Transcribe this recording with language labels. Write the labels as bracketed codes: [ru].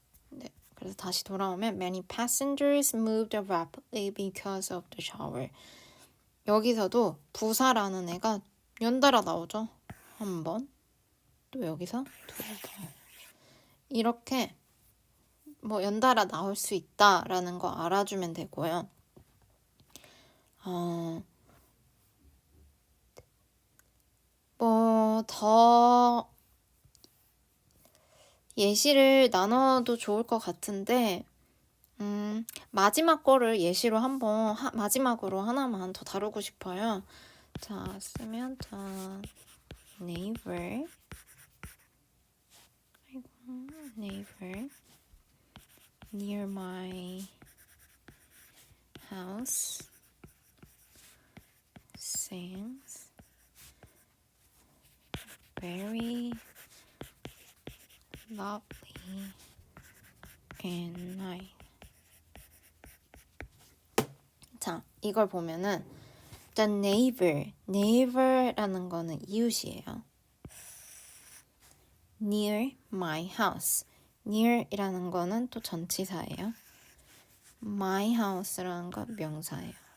[ko] 네, 그래서 다시 돌아오면 [en] Many passengers moved rapidly because of the shower. [ko] 여기서도 부사라는 애가 연달아 나오죠. 한 번. 또 여기서 두 번. 이렇게 뭐 연달아 나올 수 있다라는 거 알아주면 되고요. 뭐 더 예시를 나눠도 좋을 것 같은데 마지막 거를 예시로 마지막으로 하나만 더 다루고 싶어요. 자, 쓰면 자 [en] neighbor. Neighbor near my house sings very loudly at night. [ko] 자, 이걸 보면은 the neighbor라는 거는 이웃이에요. [en] near my house. [ko] near이라는 거는 또 전치사예요. [en] my house [ko] 라는 건 명사예요.